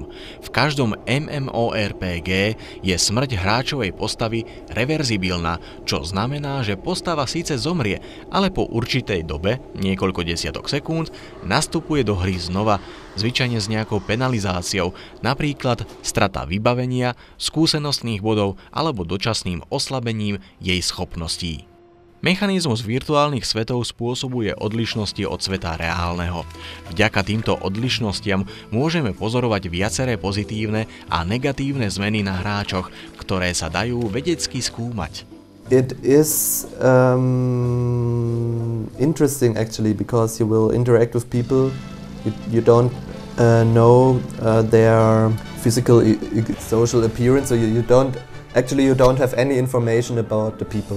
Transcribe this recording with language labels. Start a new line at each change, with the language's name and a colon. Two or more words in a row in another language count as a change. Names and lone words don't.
Slovak: V každom MMORPG je smrť hráčovej postavy reverzibilná, čo znamená, že postava síce zomrie, ale po určitej dobe, niekoľko desiatok sekúnd, nastupuje do hry znova, zvyčajne s nejakou penalizáciou, napríklad strata vybavenia, skúsenostných bodov alebo dočasným oslabením jej schopností. Mechanizmus virtuálnych svetov spôsobuje odlišnosti od sveta reálneho. Vďaka týmto odlišnostiam môžeme pozorovať viaceré pozitívne a negatívne zmeny na hráčoch, ktoré sa dajú vedecky skúmať.
English: It is interesting actually, because you will interact with people. You don't know their physical, social appearance, so you don't have any information about the people.